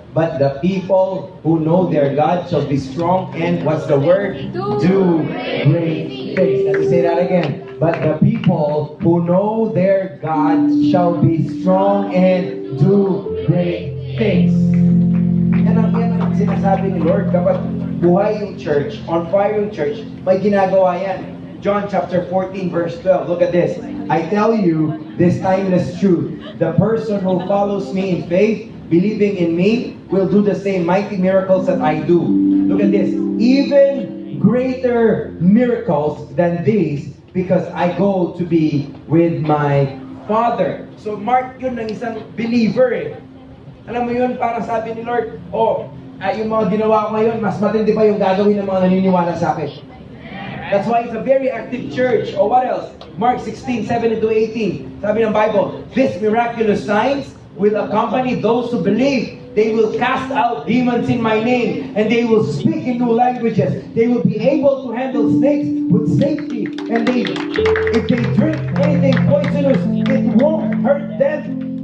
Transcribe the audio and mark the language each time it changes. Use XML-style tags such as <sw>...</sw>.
<en>But the people who know their God shall be strong and, what's the word? Do great things. Let me say that again. But the people who know their God shall be strong and do great things.</en> <tl>Yan ang sinasabi ni Lord. Kapag buhay yung church, on fire yung church, may ginagawa yan.</tl> <en>John chapter 14 verse 12. Look at this. I tell you this timeless truth. The person who follows me in faith, believing in me, will do the same mighty miracles that I do. Look at this. Even greater miracles than these, because I go to be with my Father.</en> <tl>So mark yun ng isang believer eh. Alam mo yun, parang sabi ni Lord, yung mga ginawa ko ngayon, mas matindi pa yung gagawin ng mga naniniwala sa akin.</tl> <en>That's why it's a very active church. Or what else? Mark 16:7-18.</en> <tl>Sabi ng</tl> <en>Bible, these miraculous signs will accompany those who believe. They will cast out demons in my name, and they will speak in new languages. They will be able to handle snakes with safety, and if they drink anything poisonous, it won't hurt them.</en>